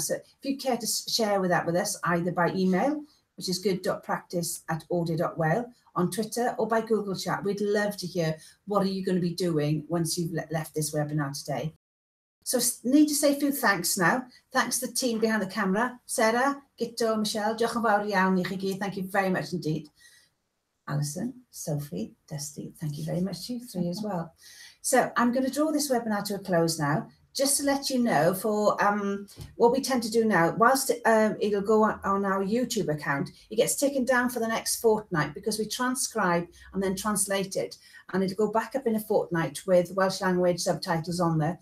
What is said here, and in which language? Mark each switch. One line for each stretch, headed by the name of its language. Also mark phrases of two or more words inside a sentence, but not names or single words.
English: So if you care to share that with us, either by email, which is good.practice@audio.well, on Twitter, or by Google Chat. We'd love to hear what are you going to be doing once you've left this webinar today. So need to say a few thanks now. Thanks to the team behind the camera, Sarah, Gito, Michelle,
Welsh: diolch yn fawr iawn I chi gyd.
English: Thank you very much indeed. Alison, Sophie, Dusty, thank you very much to you three as well. So I'm going to draw this webinar to a close now, just to let you know for what we tend to do now. Whilst it'll go on our YouTube account, it gets taken down for the next fortnight because we transcribe and then translate it, and it'll go back up in a fortnight with Welsh language subtitles on there.